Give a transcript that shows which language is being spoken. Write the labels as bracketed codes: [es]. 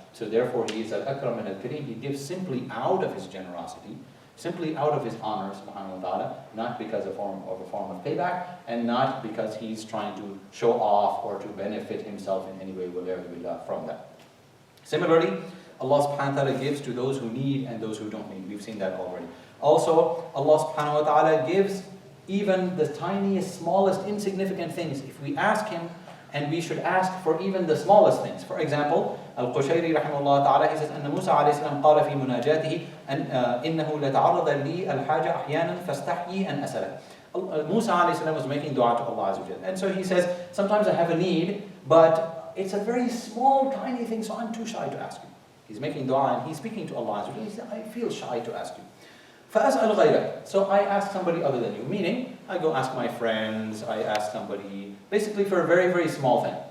[en] So therefore He is Al-Akram and Al-Kareem. He gives simply out of His generosity, simply out of His honor, subhanahu wa ta'ala, not because of a form of payback, and not because He's trying to show off or to benefit Himself in any way from that. Similarly, Allah subhanahu wa ta'ala gives to those who need and those who don't need. We've seen that already. Also, Allah subhanahu wa ta'ala gives even the tiniest, smallest, insignificant things. If we ask Him, and we should ask for even the smallest things. For example, Al-Qushayri rahimahullah ta'ala, he says, [ar] أن موسى عليه السلام قال في مناجاته إنه لتعرض لي الحاجة أحيانا فاستحيي أن أسألك. [en] Musa alayhi salam was making dua to Allah Azza wa Jal. And so he says, sometimes I have a need, but it's a very small, tiny thing, so I'm too shy to ask you. He's making dua and he's speaking to Allah Azza wa Jal. He said, I feel shy to ask you. [ar] فَأَسْأَلُ غَيْرَكَ. [en] So I ask somebody other than you. Meaning, I go ask my friends, I ask somebody, basically for a very, very small thing.